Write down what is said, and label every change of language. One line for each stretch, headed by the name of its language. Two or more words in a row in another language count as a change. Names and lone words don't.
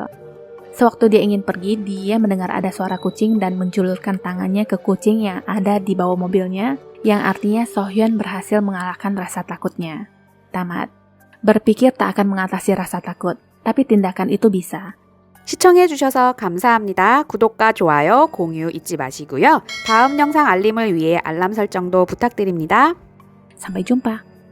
Indonesian: Sewaktu dia ingin pergi, dia mendengar ada suara kucing dan menjulurkan tangannya ke kucing yang ada di bawah mobilnya, yang artinya Sohyun berhasil mengalahkan rasa takutnya. Tamat. Berpikir tak akan mengatasi rasa takut, tapi tindakan itu bisa.
Korean: 시청해주셔서 감사합니다. 구독과 좋아요, 공유 잊지 마시고요. 다음 영상 알림을 위해 알람 설정도 부탁드립니다.
Indonesian: Sampai jumpa.